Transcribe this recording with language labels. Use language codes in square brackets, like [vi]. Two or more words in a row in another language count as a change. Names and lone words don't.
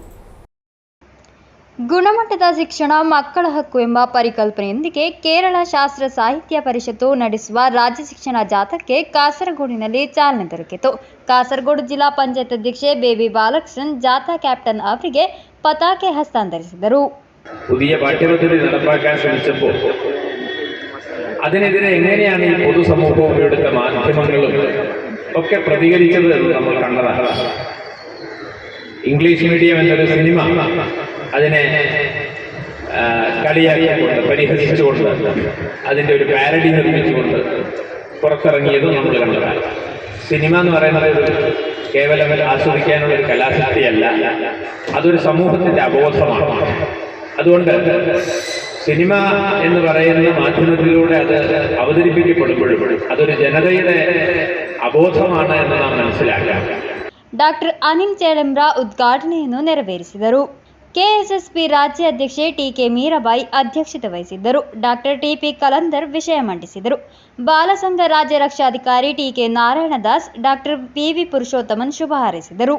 [kn] ಗುಣಮಟ್ಟದ ಶಿಕ್ಷಣ ಮಕ್ಕಳ ಹಕ್ಕು ಎಂಬ ಪರಿಕಲ್ಪನೆಯೊಂದಿಗೆ ಕೇರಳ ಶಾಸ್ತ್ರ ಸಾಹಿತ್ಯ ಪರಿಷತ್ತು ನಡೆಸುವ ರಾಜ್ಯ ಶಿಕ್ಷಣ ಜಾಥಾಕ್ಕೆ ಕಾಸರಗೋಡಿನಲ್ಲಿ ಚಾಲನೆ ದೊರಕಿತು. ಕಾಸರಗೋಡು ಜಿಲ್ಲಾ ಪಂಚಾಯತ್ ಅಧ್ಯಕ್ಷೆ ಬೇಬಿ ಬಾಲಕೃಷ್ಣನ್ ಜಾಥಾ ಕ್ಯಾಪ್ಟನ್ ಅವರಿಗೆ ಪತಾಕೆ ಹಸ್ತಾಂತರಿಸಿದರು. [ml] പുതിയ പാഠ്യപദ്ധതി നടപ്പാക്കാൻ ശ്രമിച്ചപ്പോൾ അതിനെതിരെ എങ്ങനെയാണ് ഈ പൊതുസമൂഹവും ഇവിടുത്തെ മാധ്യമങ്ങളും ഒക്കെ പ്രതികരിച്ചത് നമ്മൾ കണ്ടതാണ്. ഇംഗ്ലീഷ് മീഡിയം എന്നൊരു സിനിമ അതിനെ കളിയാക്കിക്കൊണ്ട് പരിഹസിച്ചുകൊണ്ട് അതിൻ്റെ ഒരു പാരഡി നിർമ്മിച്ചുകൊണ്ട് പുറത്തിറങ്ങിയതും നമ്മൾ കണ്ടതാണ്. സിനിമ എന്ന് പറയുന്നത് കേവലം ആസ്വദിക്കാനുള്ള ഒരു കലാസക്തിയല്ല, അതൊരു സമൂഹത്തിൻ്റെ അബോധമാണ്. അതുകൊണ്ട് സിനിമ എന്ന് പറയുന്ന മാധ്യമത്തിലൂടെ അത് അവതരിപ്പിക്കപ്പെടുമ്പോഴും അതൊരു ജനതയുടെ അബോധമാണ് എന്ന് നാം മനസ്സിലാക്കാം. [kn] ಡಾಕ್ಟರ್ ಅನಿಲ್ ಚೇಳಿಂಬ್ರ ಉದ್ಘಾಟನೆಯನ್ನು ನೆರವೇರಿಸಿದರು. ಕೆಎಸ್ಎಸ್ಪಿ ರಾಜ್ಯ ಅಧ್ಯಕ್ಷೆ ಟಿ.ಕೆ. ಮೀರಾಬಾಯಿ ಅಧ್ಯಕ್ಷತೆ ವಹಿಸಿದ್ದರು. ಡಾಕ್ಟರ್ ಟಿ.ಪಿ. ಕಲಂದರ್ ವಿಷಯ ಮಂಡಿಸಿದರು. ಬಾಲಸಂಘ ರಾಜ್ಯ ರಕ್ಷಾಧಿಕಾರಿ ಟಿ.ಕೆ. ನಾರಾಯಣದಾಸ್, ಡಾಕ್ಟರ್ ವಿ.ವಿ. ಪುರುಷೋತ್ತಮನ್ ಶುಭ ಹಾರೈಸಿದರು.